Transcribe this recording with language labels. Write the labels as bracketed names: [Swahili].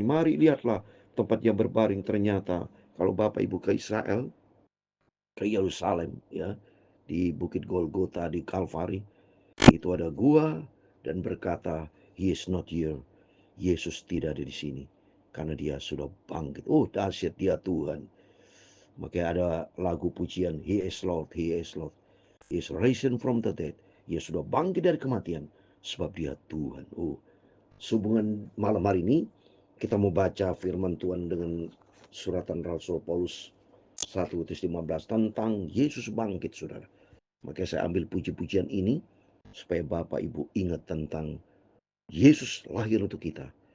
[Indonesian] Mari lihatlah tempat yang berbaring. Ternyata kalau Bapak Ibu ke Israel, ke Yerusalem, ya, di Bukit Golgota, di Kalvari, itu ada gua, dan berkata, [English] He is not here. [Indonesian] Yesus tidak ada di sini karena Dia sudah bangkit. Oh, dahsyat Dia Tuhan. Makanya ada lagu pujian, [English] He is Lord, He is Lord, He is risen from the dead. [Indonesian] Dia sudah bangkit dari kematian sebab Dia Tuhan. Oh, sehubungan malam hari ini kita mau baca firman Tuhan dengan suratan Rasul Paulus 1:15 tentang Yesus bangkit, saudara. Makanya saya ambil puji-pujian ini supaya Bapak Ibu ingat tentang Yesus lahir untuk kita.